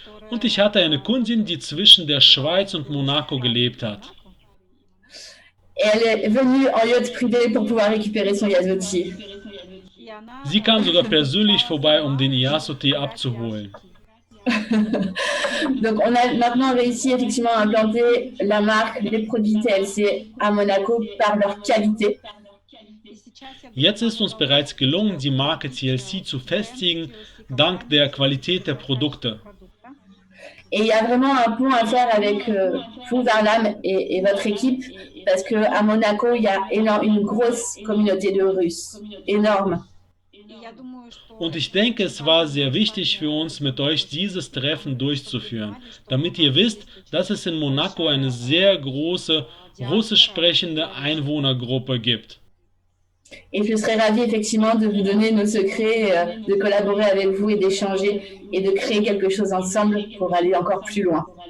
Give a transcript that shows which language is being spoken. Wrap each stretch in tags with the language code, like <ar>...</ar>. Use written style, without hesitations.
<de>Und ich hatte eine Kundin, die zwischen der Schweiz und Monaco gelebt hat.</de> <fr>Et elle est venue en yacht privé pour pouvoir récupérer son yazotier.</fr> <de>Sie kam sogar persönlich vorbei, um den Iaso-Tee abzuholen.</de> <fr>Donc on a maintenant réussi effectivement à implanter la marque, les produits TLC à Monaco par leur qualité.</fr> <de>Jetzt ist uns bereits gelungen, die Marke TLC zu festigen, dank der Qualität der Produkte.</de> <fr>Et il y a vraiment un pont à faire avec vous, Varlam, et votre équipe, parce qu'à Monaco, il y a une grosse communauté de Russes, énorme.</fr> <de>Und ich denke, es war sehr wichtig für uns, mit euch dieses Treffen durchzuführen, damit ihr wisst, dass es in Monaco eine sehr große russisch sprechende Einwohnergruppe gibt.</de> <fr>Et je serais ravie effectivement de vous donner nos secrets, de collaborer avec vous et d'échanger et de créer quelque chose ensemble pour aller encore plus loin.</fr>